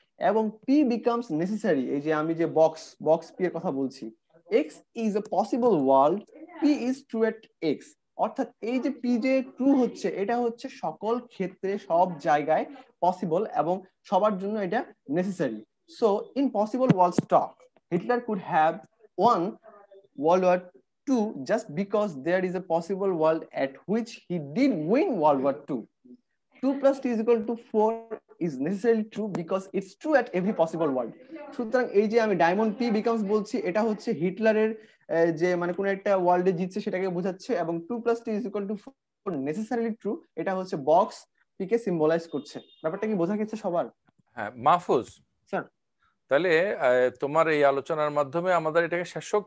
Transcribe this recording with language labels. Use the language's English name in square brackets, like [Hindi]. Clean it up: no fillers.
[Bangla] এবং [English] p becomes necessary, [Bangla] এই যে আমি যে বক্স p এর কথা বলছি, [English] x is a possible world, p is true at x, [Bangla] অর্থাৎ এই যে p যে ট্রু হচ্ছে এটা হচ্ছে সকল ক্ষেত্রে সব জায়গায় পসিবল এবং সবার জন্য এটা necessary. [English] So in possible worlds talk Hitler could have won World War II just because there is a possible world at which he did win World War II. 2 plus 2 is equal to 4 is necessarily true because it's true at every possible world. [Bangla] সুতরাং এই যে আমি diamond P becomes বলছি এটা হচ্ছে হিটলারের যে মানে কোন একটা ওয়ার্ল্ডে জিতছে সেটাকে বোঝাচ্ছে, এবং [English] 2 plus 2 is equal to 4 necessarily true [Bangla] এটা হচ্ছে বক্স পি কে সিম্বলাইজ করছে। ব্যাপারটা কি বোঝা গেছে সবার? হ্যাঁ মাহফুজ স্যার, তাহলে তোমার এই আলোচনার মাধ্যমে আমাদের এটাকে শেষ হোক।